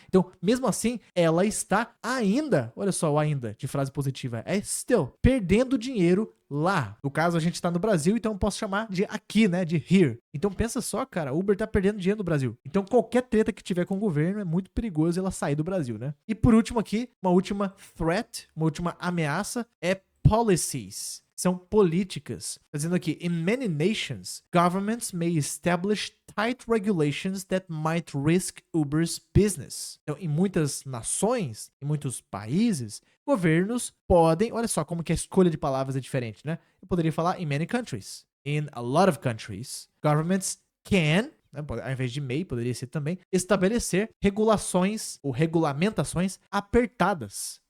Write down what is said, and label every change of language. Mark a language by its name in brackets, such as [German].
[Portuguese] Então, mesmo assim, ela está ainda, olha só o ainda de frase positiva, é still, perdendo dinheiro lá. No caso, a gente tá no Brasil, então eu posso chamar de aqui, né? De here. Então pensa só, cara, Uber tá perdendo dinheiro no Brasil. Então qualquer treta que tiver com o governo é muito perigoso ela sair do Brasil, né? E por último aqui, uma última threat, uma última ameaça é policies. São políticas. [English] Dizendo aqui, in many nations, governments may establish tight regulations that might risk Uber's business. [Portuguese] Então, em muitas nações, em muitos países, governos podem, olha só como que a escolha de palavras é diferente, né? Eu poderia falar in many countries. In a lot of countries, governments can, né, ao invés de may, poderia ser também, estabelecer regulações ou regulamentações apertadas.